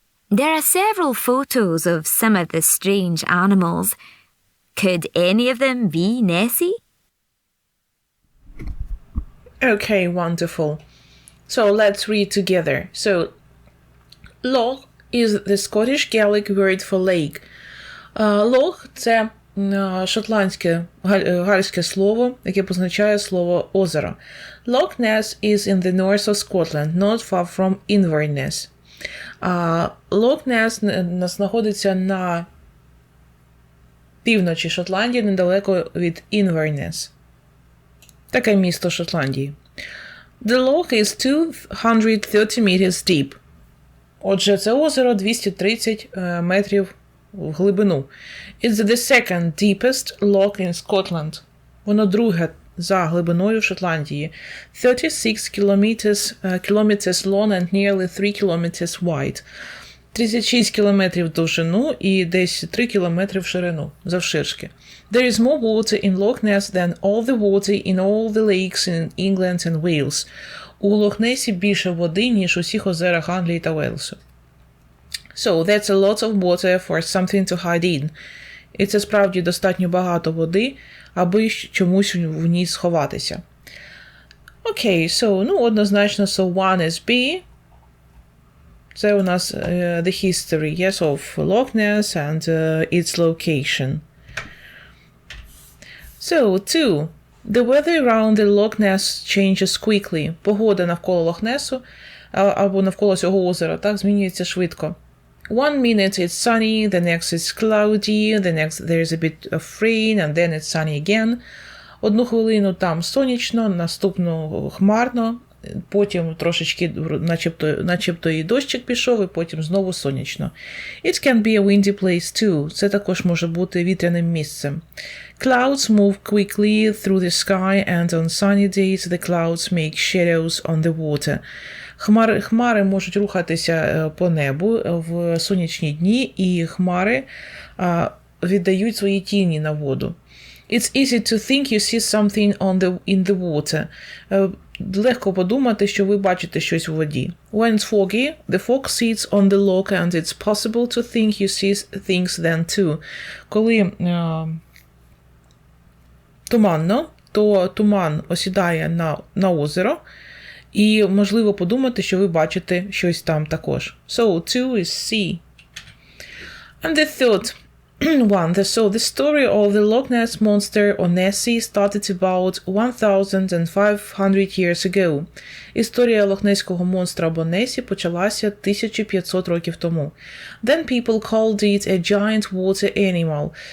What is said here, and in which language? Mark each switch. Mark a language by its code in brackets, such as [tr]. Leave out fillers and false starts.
[en] There are several photos of some of the strange animals. Could any of them be Nessie? Okay, wonderful. So let's read together. So, loch is the Scottish Gaelic word for lake. [uk] Loch – це шотландське гальське слово, яке позначає слово озеро. [en] Loch Ness is in the north of Scotland, not far from Inverness. [uk] Loch Ness знаходиться на півночі Шотландії, недалеко від Inverness. Таке місто Шотландії. [en] The loch is 230 meters deep. [uk] Отже, це озеро 230 метрів в глибину. [en] It's the second deepest loch in Scotland. [uk] Воно друге за глибиною в Шотландії. [en] 36 kilometers long and nearly 3 kilometers wide. [uk] 36 кілометрів в довжину і десь 3 кілометри в ширину, завширшки. [en] There is more water in Loch Ness than all the water in all the lakes in England and Wales. [uk] У Лох-Несі більше води, ніж у всіх озерах Англії та Уелсу. [en] So, that's a lot of water for something to hide in. [uk] І це справді достатньо багато води, аби чомусь в ній сховатися. [en] Окей, so, [uk] однозначно, [en] so one is B. [uk] Це у нас [en] the history, yes, of Loch Ness and its location. So, 2. The weather around the Loch Ness changes quickly. [uk] Погода навколо Лох-Несу або навколо цього озера, так, змінюється швидко. [en] One minute it's sunny, the next it's cloudy, the next there's a bit of rain, and then it's sunny again. [uk] Одну хвилину там сонячно, наступну хмарно, потім трошечки начебто і дощик пішов, і потім знову сонячно. [en] It can be a windy place too. [uk] Це також може бути вітряним місцем. [en] Clouds move quickly through the sky, and on sunny days the clouds make shadows on the water. [uk] Хмари можуть рухатися по небу в сонячні дні, і хмари віддають свої тіні на воду. [en] It's easy to think you see something in the water. [uk] Легко подумати, що ви бачите щось у воді. [en] When it's foggy, the fog sits on the loch and it's possible to think you see things then too. [uk] Коли туманно, то туман осідає на озеро, і можливо подумати, що ви бачите щось там також. [en] So, 2 is C. And the third one. So, the story of the Loch Ness Monster or Nessie started about 1,500 years ago. [uk] Історія лохнеського монстра або Несі почалася 1500 років тому. [en] Then people called it a giant water animal.